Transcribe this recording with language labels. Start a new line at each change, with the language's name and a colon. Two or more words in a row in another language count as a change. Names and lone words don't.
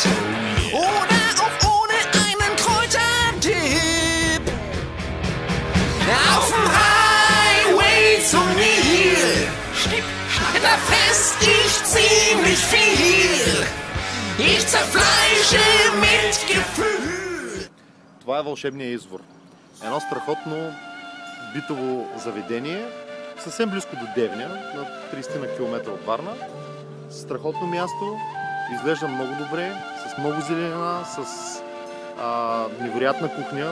German: Oder auch ohne einen Kräuterdip. Auf dem Highway zum Nil, da fress ich ziemlich viel. Ich zerfleische mit Gefühl.
Bulgarian: Това е Вълшебния извор. Едно страхотно битово заведение, съвсем близко до Девня, на 30 на километра от Варна. Страхотно място, изглежда много добре, с много зелена, с невероятна кухня.